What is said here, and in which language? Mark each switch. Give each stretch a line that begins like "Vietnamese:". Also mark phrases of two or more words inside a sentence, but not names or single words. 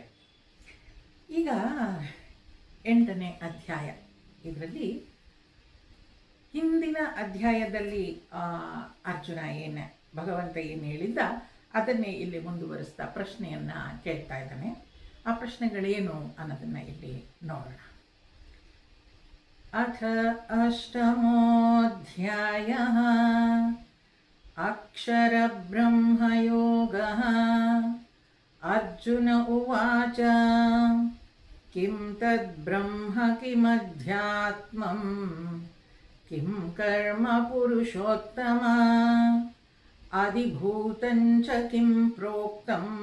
Kannada: ಈಗ 8ನೇ ಅಧ್ಯಾಯ. ಇದರಲ್ಲಿ ಹಿಂದಿನ ಅಧ್ಯಾಯದಲ್ಲಿ ಅರ್ಜುನ ಭಗವಂತ ಏನು ಹೇಳಿದ್ದ ಅದನ್ನೇ ಇಲ್ಲಿ ಮುಂದುವರಿಸ್ತಾ ಪ್ರಶ್ನೆಯನ್ನು ಕೇಳ್ತಾ ಇದ್ದಾನೆ. ಆ ಪ್ರಶ್ನೆಗಳೇನು ಅನ್ನೋದನ್ನು ಇಲ್ಲಿ ನೋಡೋಣ.
Sanskrit: ಅಥ ಅಷ್ಟಮೋಧ್ಯಾಯಃ ಅಕ್ಷರಬ್ರಹ್ಮಯೋಗಃ. ಅರ್ಜುನ ಉವಾಚ ಕಿಂ ತದ್ಬ್ರಹ್ಮ ಕಿಮಧ್ಯಾತ್ಮಂ ಕಿಂ ಕರ್ಮ ಪುರುಷೋತ್ತಮ ಅಧಿಭೂತಂ ಚ ಕಿಂ ಪ್ರೋಕ್ತಂ